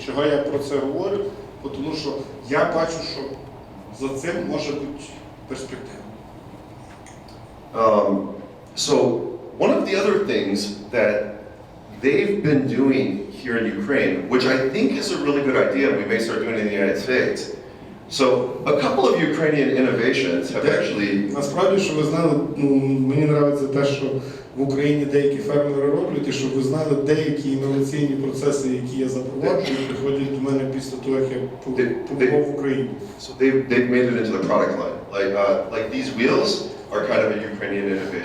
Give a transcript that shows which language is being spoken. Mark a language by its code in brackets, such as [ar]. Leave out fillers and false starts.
[uk] Чого я про це говорю? Тому що я бачу, що за цим може бути перспектива. [en] So one of the other things that they've been doing here in Ukraine, which I think is a really good idea, and we may start doing it in the United States. So a couple of Ukrainian innovations have actually... [uk] Насправді, що ви знали, мені подобається те, що в Україні деякі фермери роблять, і щоб ви знали, деякі інноваційні процеси, які я запроваджую, приходять до мене після того, як я побував в Україні. [en] So they've made it into the product line. Like these wheels are kind of a Ukrainian innovation.